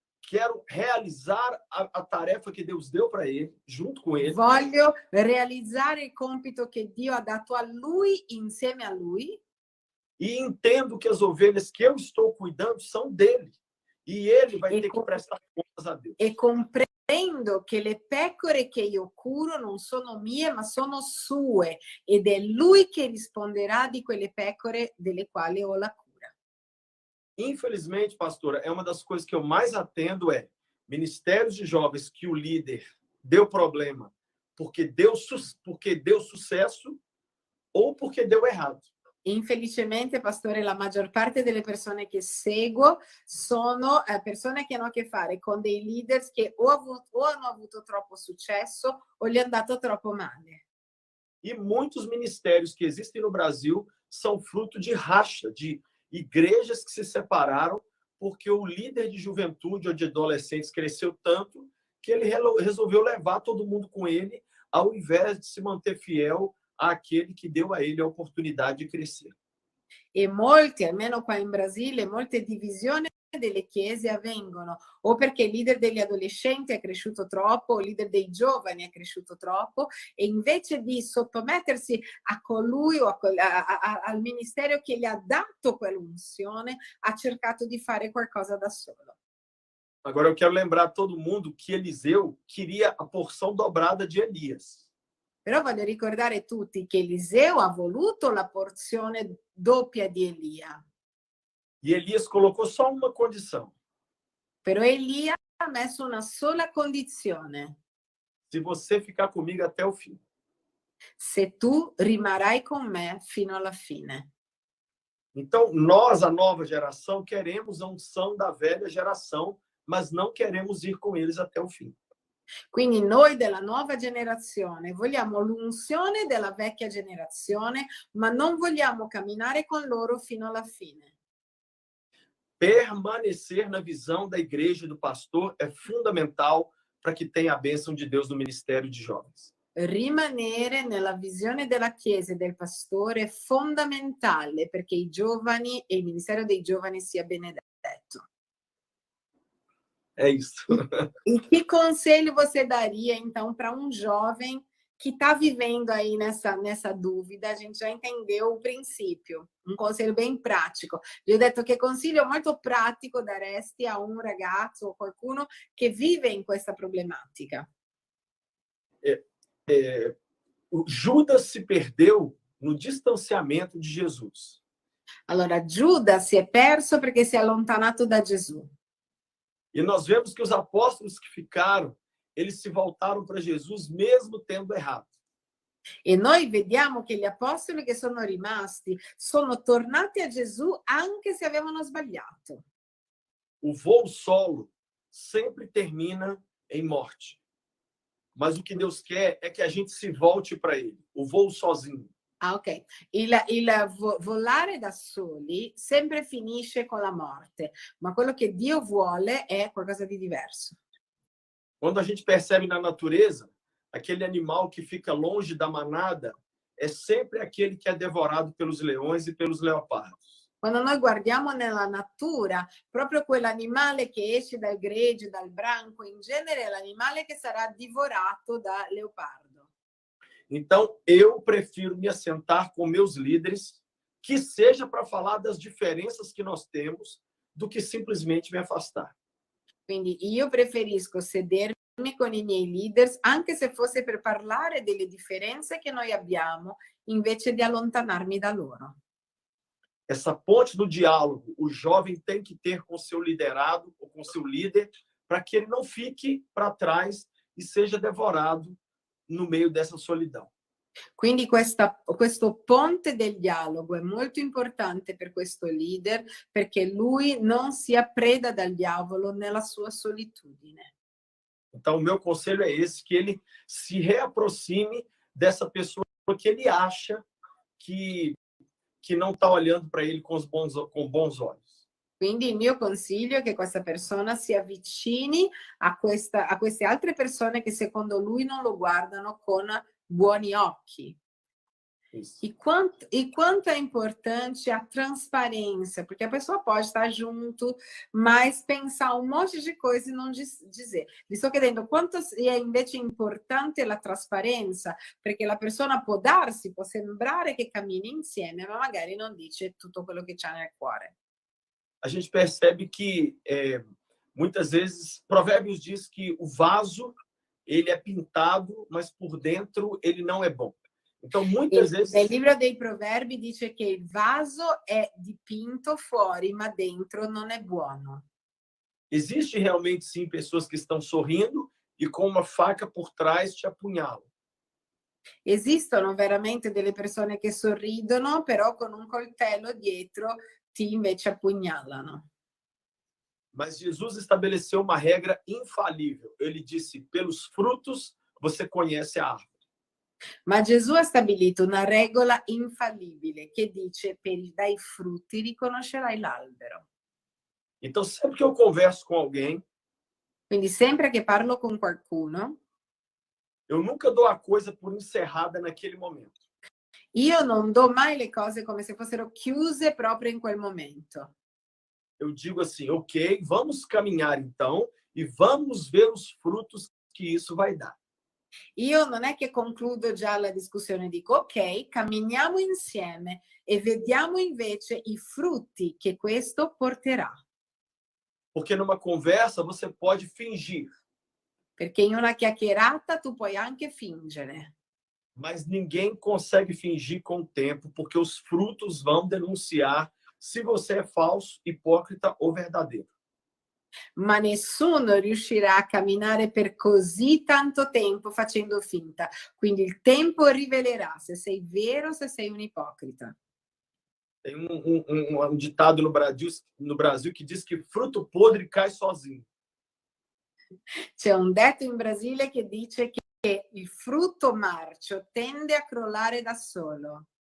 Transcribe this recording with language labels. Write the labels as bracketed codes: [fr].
[pt] quero realizar a tarefa que Deus deu para ele, junto com ele. [it] voglio realizzare il compito che Dio ha dato a lui insieme a lui. [pt] E entendo que as ovelhas que eu estou cuidando são dele. E ele vai ter que prestar contas a Deus. [it] E comprendo che le pecore che io curo non sono mie, ma sono sue. Ed è lui che risponderà di quelle pecore delle quali ho la cura. [pt] Infelizmente, pastora, é uma das coisas que eu mais atendo ministérios de jovens que o líder deu problema porque deu sucesso ou porque deu errado. [it] Infelicemente, pastore, la maggior parte delle persone che seguo sono persone che hanno a che fare con dei leaders che o hanno avuto troppo successo o gli è andato troppo male. [pt] E muitos ministérios que existem no Brasil são fruto de racha, de igrejas que se separaram porque o líder de juventude ou de adolescentes cresceu tanto que ele resolveu levar todo mundo com ele, ao invés de se manter fiel àquele que deu a ele a oportunidade de crescer. [it] E molti, almeno qua in Brasile, molte divisioni delle chiese avvengono o perché il leader degli adolescenti è cresciuto troppo, o il leader dei giovani è cresciuto troppo, e invece di sottomettersi a colui o al ministero che gli ha dato quell'unzione, ha cercato di fare qualcosa da solo. [pt] Agora eu quero lembrar a todo mundo que Eliseu queria a porção dobrada de Elias. [it] Però voglio ricordare tutti che Eliseo ha voluto la porzione doppia di Elia. [pt] E Elias colocou só uma condição: [it] Però Elia ha messo una sola condizione: [pt] se você ficar comigo até o fim. [it] se tu rimarrai con me fino alla fine. [pt] Então, nós, a nova geração, queremos a unção da velha geração, mas não queremos ir com eles até o fim. [it] Quindi noi della nuova generazione vogliamo l'unzione della vecchia generazione, ma non vogliamo camminare con loro fino alla fine. [pt] Permanecer na visão da igreja e do pastor é fundamental para que tenha a bênção de Deus no ministério de jovens. [it] Rimanere nella visione della Chiesa e del pastore è fondamentale perché i giovani e il ministero dei giovani sia benedetto. [pt] É isso. E que conselho você daria, então, para um jovem que está vivendo aí nessa dúvida? A gente já entendeu o princípio, um conselho bem pratico. [it] Vi ho detto che consiglio molto pratico daresti a un ragazzo o qualcuno che vive in questa problematica. [pt] O Judas se perdeu no distanciamento de Jesus. [it] Allora, Giuda si è perso perché si è allontanato da Gesù. [pt] E nós vemos que os apóstolos que ficaram, eles se voltaram para Jesus mesmo tendo errado. [it] E noi vediamo che gli apostoli che sono rimasti sono tornati a Gesù anche se avevano sbagliato. [pt] O voo solo sempre termina em morte. Mas o que Deus quer é que a gente se volte para ele. O voo sozinho. Ah, ok. [it] Volare da soli sempre finisce con la morte, ma quello che Dio vuole è qualcosa di diverso. [pt] Quando a gente percebe na natureza, aquele animal que fica longe da manada é sempre aquele que é devorado pelos leões e pelos leopardos. [it] Quando noi guardiamo nella natura, proprio quell'animale che esce dal gregge, dal branco, in genere è l'animale che sarà divorato da leopardo. [pt] Então, eu prefiro me assentar com meus líderes, que seja para falar das diferenças que nós temos, do que simplesmente me afastar. [it] Quindi io preferisco sedermi con i miei leaders, anche se fosse per parlare delle differenze che noi abbiamo, invece di allontanarmi da loro. [pt] Essa ponte do diálogo, o jovem tem que ter com seu liderado ou com seu líder, para que ele não fique para trás e seja devorado no meio dessa solidão. [it] Quindi questo ponte del dialogo è molto importante per questo leader, perché lui non sia preda dal diavolo nella sua solitudine. [pt] Então, o meu conselho é esse, que ele se reaproxime dessa pessoa que ele acha que não está olhando para ele com bons olhos. [it] Quindi il mio consiglio è che questa persona si avvicini a queste altre persone che secondo lui non lo guardano con buoni occhi. [pt] Isso. E quanto é importante a transparência, porque a pessoa pode estar junto, mas pensar um monte de coisa e não dizer. [it] Vi sto chiedendo quanto è invece importante la trasparenza, perché la persona può sembrare che cammini insieme, ma magari non dice tutto quello che c'ha nel cuore. [pt] A gente percebe que muitas vezes Provérbios diz que o vaso ele é pintado, mas por dentro ele não é bom. Então muitas vezes [it] nel libro dei Proverbi dice che il vaso è dipinto fuori, ma dentro non è buono. [pt] existe realmente sim pessoas que estão sorrindo e com uma faca por trás te apunhalam. [it] Esistono veramente delle persone che sorridono, però con un coltello dietro ti invece appugnalano. [pt] Mas Jesus estabeleceu uma regra infalível. Ele disse: pelos frutos você conhece a árvore. [it] Ma Gesù ha stabilito una regola infallibile che dice: dai frutti riconoscerai l'albero. [pt] Então, sempre que eu converso com alguém, [it] Quindi sempre che parlo con qualcuno, [pt] eu nunca dou a coisa por encerrada naquele momento. [it] io non do mai le cose come se fossero chiuse proprio in quel momento. [pt] Eu digo assim: ok, vamos caminhar então e vamos ver os frutos que isso vai dar. [it] Io non è che concludo già la discussione, dico ok, camminiamo insieme e vediamo invece i frutti che questo porterà. [pt] Porque numa conversa você pode fingir, [it] Perché in una chiacchierata tu puoi anche fingere, [pt] mas ninguém consegue fingir com o tempo, porque os frutos vão denunciar se você é falso, hipócrita ou verdadeiro. [it] ma nessuno riuscirà a camminare per così tanto tempo facendo finta. Quindi il tempo rivelerà se sei vero o se sei un ipocrita. [pt] Tem um ditado no Brasil que diz que fruto podre cai sozinho. [it] C'è un detto in Brasile che dice che il frutto marcio tende a crollare da solo.